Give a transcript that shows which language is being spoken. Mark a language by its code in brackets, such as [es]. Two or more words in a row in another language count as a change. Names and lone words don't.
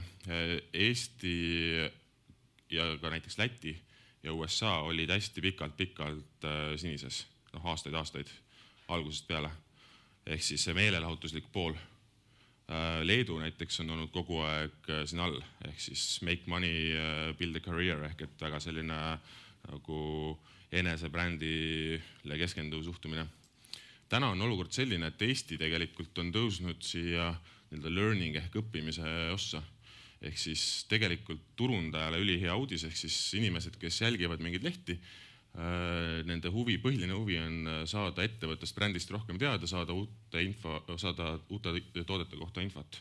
[et] Eesti ja ka näiteks Läti ja USA olid hästi pikalt sinises. Aastaid, algusest peale. Ehk siis see meelelahutuslik pool. Leedu näiteks on olnud kogu aeg siin all, ehk siis [en] make money, build a career, [et] ehk et väga selline nagu enesebrändile keskenduv suhtumine. Täna on olukord selline, et Eesti tegelikult on tõusnud siia learning ehk õppimise ossa. Ehk siis tegelikult turundajale ülihea uudis, ehk siis inimesed, kes jälgivad mingeid lehti, nende põhiline huvi on saada ettevõttest brändist rohkem teada, saada uute toodete kohta infot.